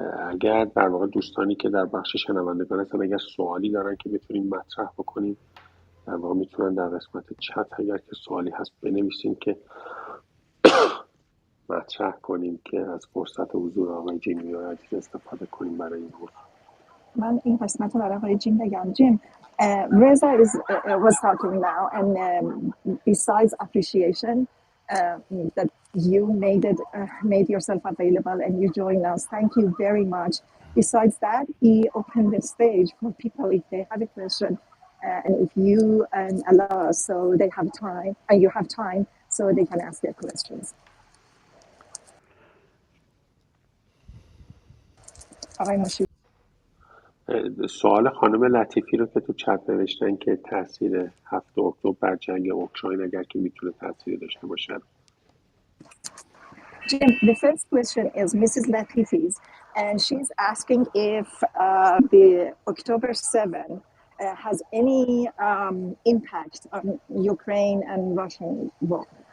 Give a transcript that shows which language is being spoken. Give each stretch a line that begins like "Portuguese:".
Persian: اگر در واقع دوستانی که در بخش شنوندگان هستن اگر سوالی دارن که بتونیم مطرح بکنیم در واقع میتونن در قسمت چت اگر که سوالی هست بنویسیم که مطرح کنیم که از فرصت حضور آقای جیمی و عزیز استفاده کنیم برای این موضوع. من این قسمت رو برای آقای جیم بگم.
English: جیم Reza was talking now, and besides appreciation that you made yourself available and you joined us, thank you very much. Besides that, he opened the stage for people if they have a question, and if you allow us, so they have time, and you have time, so they can ask their questions.
Persian: آقای مشیری سوال خانم لطیفی رو که تو چت نوشتن که تاثیر 7 اکتبر بر جنگ اوکراین اگر که میتونه تاثیر داشته باشه.
English: Jim, the first question is Mrs. Latifi's, and she's asking if the October 7 has any impact on Ukraine and Russian war.